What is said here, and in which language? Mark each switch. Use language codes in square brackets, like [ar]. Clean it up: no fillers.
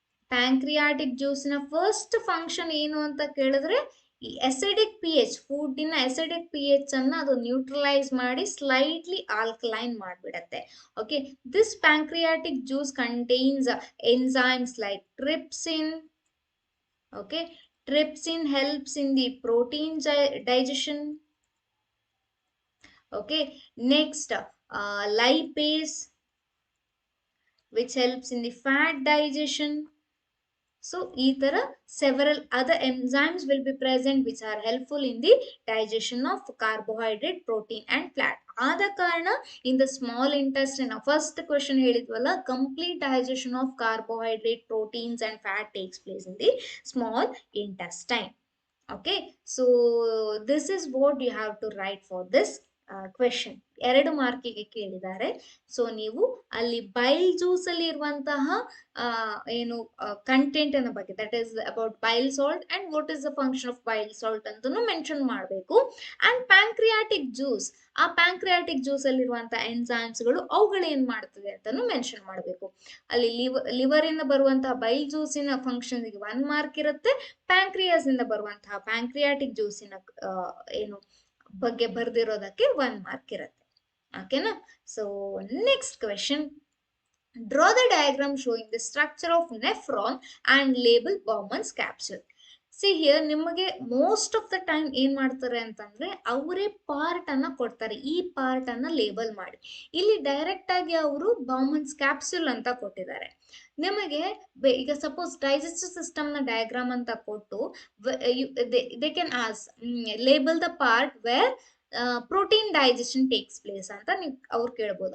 [kn] Pancreatic juice na first function ಏನು ಅಂತ ಕೇಳಿದ್ರೆ, ಈ acidic P H, ಫುಡ್ಡಿನ acidic P H ಅನ್ನ ಅದು ನ್ಯೂಟ್ರಲೈಸ್ ಮಾಡಿ slightly alkaline ಮಾಡಿಬಿಡತ್ತೆ. [en] Okay, this pancreatic juice contains enzymes like trypsin. Okay, trypsin helps in the protein digestion. Okay, next lipase which helps in the fat digestion. So [kn] ee tara [en] several other enzymes will be present which are helpful in the digestion of carbohydrate, protein and fat. [kn] Aada karana [en] in the small intestine, first question [kn] helidwalla, [en] complete digestion of carbohydrate, proteins and fat takes place in the small intestine. Okay, so this is what you have to write for this question. [kn] 2 ಮಾರ್ಕಿಗೆ ಕೇಳಿದ್ದಾರೆ. So ನೀವು ಅಲ್ಲಿ ಬೈಲ್ juice ಅಲ್ಲಿ ಇರುವಂತಹ ಏನು content ಅನ್ನ ಬಗ್ಗೆ, [en] that is about bile salt [kn] and what is the function of Bail salt ಅಂತನೂ mention ಮಾಡಬೇಕು. ಅಂಡ್ ಪ್ಯಾಂಕ್ರಿಯಾಟಿಕ್ ಜ್ಯೂಸ್, ಆ ಪ್ಯಾಂಕ್ರಿಯಾಟಿಕ್ ಜ್ಯೂಸ್ ಅಲ್ಲಿ ಇರುವಂತಹ ಎಂಜೈಮ್ಸ್ಗಳು ಅವುಗಳು ಏನ್ ಮಾಡ್ತದೆ ಅಂತಾನು ಮೆನ್ಷನ್ ಮಾಡಬೇಕು. ಅಲ್ಲಿ ಲಿವರ್ ಇಂದ ಬರುವಂತಹ ಬೈಲ್ ಜ್ಯೂಸಿನ ಫಂಕ್ಷನ್ ಗೆ 1 ಮಾರ್ಕ್ ಇರುತ್ತೆ. ಪ್ಯಾಂಕ್ರಿಯಾಸ್ ಇಂದ ಬರುವಂತಹ ಪ್ಯಾಂಕ್ರಿಯಾಟಿಕ್ ಜ್ಯೂಸಿನ ಏನು ಬಗ್ಗೆ ಬರ್ದಿರೋದಕ್ಕೆ 1 ಮಾರ್ಕ್ ಇರುತ್ತೆ. ಓಕೆನಾ? [en] So next question, draw the diagram showing the structure of nephron and label Bowmann's capsule. [kn] See here ನಿಮಗೆ ಮೋಸ್ಟ್ ಆಫ್ ದ ಟೈಮ್ ಏನ್ ಮಾಡ್ತಾರೆ ಅಂತಂದ್ರೆ ಅವರೇ ಪಾರ್ಟ್ ಅನ್ನ ಕೊಡ್ತಾರೆ, ಈ ಪಾರ್ಟ್ ಅನ್ನ ಲೇಬಲ್ ಮಾಡಿ. ಇಲ್ಲಿ ಡೈರೆಕ್ಟ್ ಆಗಿ ಅವರು ಬೌಮನ್ಸ್ ಕ್ಯಾಪ್ಸುಲ್ ಅಂತ ಕೊಟ್ಟಿದ್ದಾರೆ. ನಿಮಗೆ ಈಗ [en] suppose digestive system ನ diagram ಅಂತ ಕೊಟ್ಟು they can ask label the part where protein digestion takes place [kn] ಅಂತ ನೀವು ಅವ್ರು ಕೇಳ್ಬೋದು.